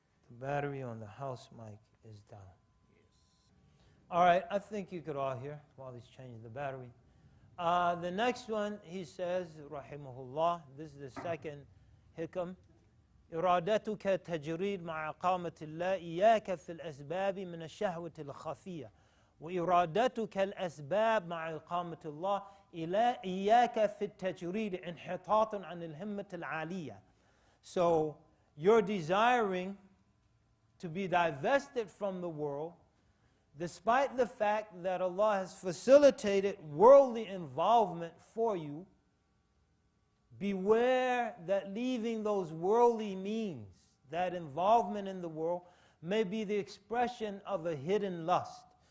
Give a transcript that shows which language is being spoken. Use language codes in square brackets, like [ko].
[en] The battery on the house mic is down. All right, I think you could all hear while he's changing the battery. The next one, he says, rahimahullah, this is the second hikam. [ar] إرادتك تجريد مع إقامة الله إياك في الأسباب من الشهوة الخفية وإرادتك الأسباب مع إقامة الله إياك في التجريد انحطاط عن الهمة العالية. [en] So you're desiring to be divested from the world despite the fact that Allah has facilitated worldly involvement for you. Beware that leaving those worldly means, that involvement in the world, may be the expression of a hidden lust.